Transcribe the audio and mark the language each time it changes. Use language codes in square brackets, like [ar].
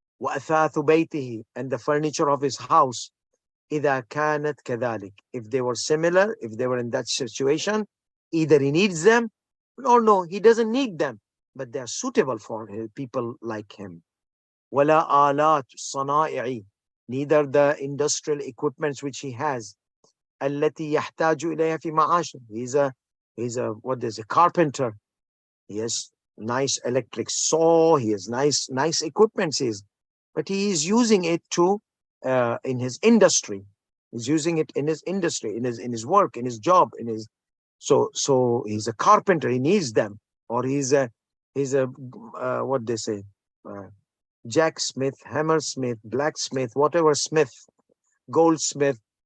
[ar] وَأَثَاثُ بَيْتِهِ, [en] and the furniture of his house. [ar] إِذَا كَانَتْ كَذَلِكَ, [en] if they were similar, if they were in that situation, either he needs them or no, he doesn't need them, but they are suitable for people like him. [ar] وَلَا آلَاتُ الصَّنَائِعِ, [en] neither the industrial equipments which he has. [ar] التي يحتاج إليها في معاشه. [en] He's a what is a carpenter. He has nice electric saw. He has nice equipment. But he is using it to in his industry. He's using it in his industry, in his work, in his job, in his. So he's a carpenter. He needs them, or he's a what they say, jacksmith, hammersmith, blacksmith, whatever smith, goldsmith.